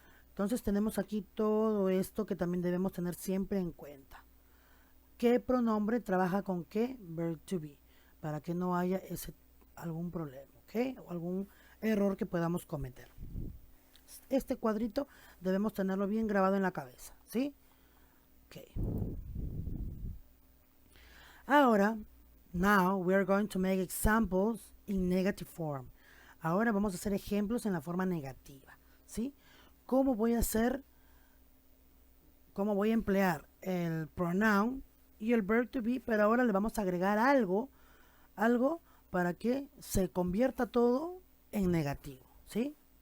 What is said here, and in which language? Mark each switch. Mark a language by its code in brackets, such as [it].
[es] Entonces tenemos aquí todo esto que también debemos tener siempre en cuenta. ¿Qué pronombre trabaja con qué verb to be? Para que no haya algún problema, ¿ok? O algún error que podamos cometer. Este cuadrito debemos tenerlo bien grabado en la cabeza, ¿sí? Ok. Ahora, [en] now we are going to make examples in negative form. [es] Ahora vamos a hacer ejemplos en la forma negativa, ¿sí? ¿Cómo voy a hacer? ¿Cómo voy a emplear el pronoun y el verb to be? Pero ahora le vamos a agregar algo para que se convierta todo en negativo, ¿sí?